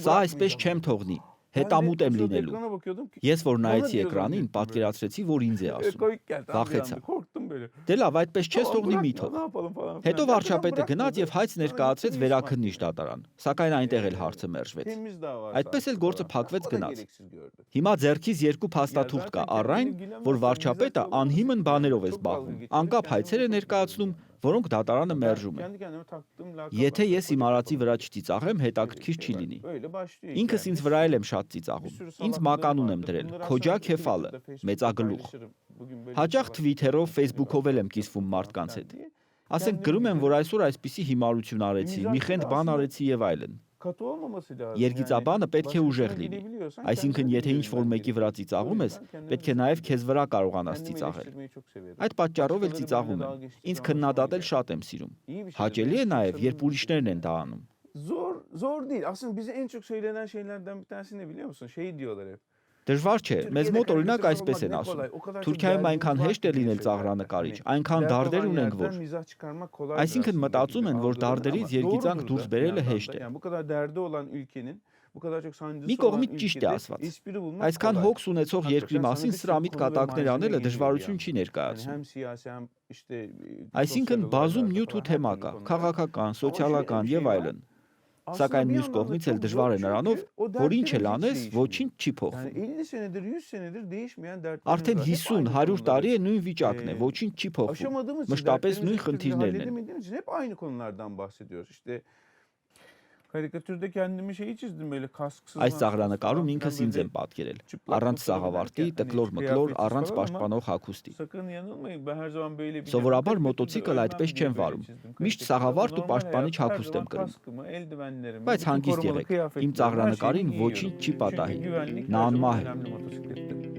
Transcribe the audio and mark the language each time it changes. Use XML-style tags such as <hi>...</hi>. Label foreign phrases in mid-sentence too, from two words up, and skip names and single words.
<hy>Սա այսպես չեմ թողնի։ Հետամուտ եմ լինելու։ Ես որ նայեցի էկրանին, պատկերացրեցի, որ ինձ է ասում։ Վախեցա։ Դե լավ, այդպես չես թողնի մի թող։ Հետո վարչապետը գնաց եւ հայց ներկայացրեց վերաքննիչ դատարան, սակայն այնտեղ էլ հարցը մերժվեց։ Այդպես էլ գործը փակվեց գնաց։ Հիմա ձեռքից երկու փաստաթուղթ կա առ այն, որ վարչապետը անհիմն բաներով է զբաղվում, անկապ հայցեր է ներկայացնում, որոնք դատարանը մերժում են։</hy> <tr>Kendi kendime taktığım lakaplar.</tr> <hy>Եթե ես իմ արածի վրա չծիծաղեմ, հետաքրքիր չի լինի։</hy> <tr>Öyle başlıyor.</tr> <hy>Ինքս ինձ վրա էլ եմ շատ ծիծաղում։ Ինձ մականուն եմ դրել, քոջա քեֆալը, մեծագլուխ։ Հաճախ Twitter-ով, Facebook-ով էլ եմ կիսվում մարդկանց հետ։ Ասենք գրում եմ, որ այսօր այսպիսի հիմարություն արեցի, մի խենթ բան արեցի եւ այլն։</hy> <tr>Katı olmaması lazım.</tr> <hy>Երգիծաբանը պետք է ուժեղ լինի։ Այսինքն, եթե ինչ-որ մեկի վրա ծիծաղում ես, պետք է նաև քեզ վրա կարողանաս ծիծաղել։ Այդ պատճառով էլ ծիծաղում եմ։ Ինձ քննադատել շատ եմ սիրում։ Հաճելի է նաև, երբ ուրիշներն են դա անում։</hy> <tr>Zor değil. Aslında bize en çok söylenen şeylerden bir tanesi ne biliyor musun? Şey diyorlar hep.</tr> <hy>Դժվար չէ, մեզ մոտ օրինակ այսպես են ասում։ Թուրքիայում այնքան հեշտ է լինել ծաղրանկարիչ, այնքան դարդեր ունենք, որ։ Այսինքն մտածում են, որ դարդերից երգիծանք դուրս բերելը հեշտ է։ Մի կողմից ճիշտ է ասված։ Այսքան հոգս ունեցող երկրի մասին սրամիտ կատակներ անելը դժվարություն չի ներկայացնում։ Այսինքն բազում նյութ ու թեմա կա, քաղաքական, սոցիալական եւ այլն։ Սակայն մյուս կողմից էլ դժվար է նրանով, որ ինչ էլ անես, ոչինչ չի փոխվում։ Արդեն 50-100 տարի է նույն վիճակն է, ոչինչ չի փոխվում։ Մշտապես նույն խնդիրներն են։</hy> <tr>Karikatürde kendimi şeyi çizdim böyle kasksız.</tr> <hy>Այս ծաղրանկարում ինքս ինձ եմ պատկերել։ Առանց սաղավարտի, տկլոր-մկլոր, առանց պաշտպանող հագուստի։</hy> <tr>Sakın yanılmayın. Ben her zaman böyle bir</tr> <hy>Սովորաբար մոտոցիկլ այդպես չեմ վարում։ Միշտ սաղավարտ ու պաշտպանիչ հագուստ եմ կրում։ Բայց հանգիստ եղեք։ Իմ ծաղրանկարին ոչինչ չի պատահի։ Նա անմահ է։</hy>